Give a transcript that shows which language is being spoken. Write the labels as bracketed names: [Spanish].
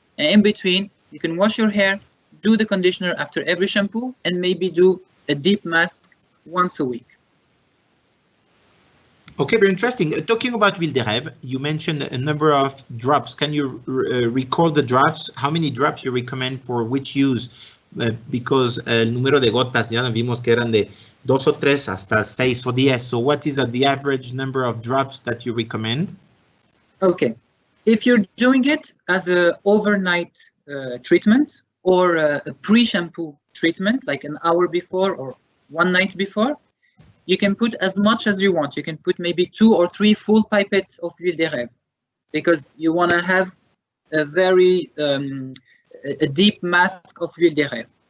[English] And in between, you can wash your hair, do the conditioner after every shampoo, and maybe do a deep mask once a week. Okay, very interesting. Talking about l'huile de rêve, you mentioned a number of drops. Can you recall the drops? How many drops you recommend for which use? Because [Spanish] el número de gotas ya vimos que eran de 2 o 3 hasta 6 o 10. [English] So what is the average number of drops that you recommend? Okay, if you're doing it as an overnight treatment or a pre-shampoo treatment, like an hour before or one night before, you can put as much as you want. You can put maybe 2 or 3 full pipettes of l'huile de rêve, because you want to have a very a deep mask of l'huile de rêve.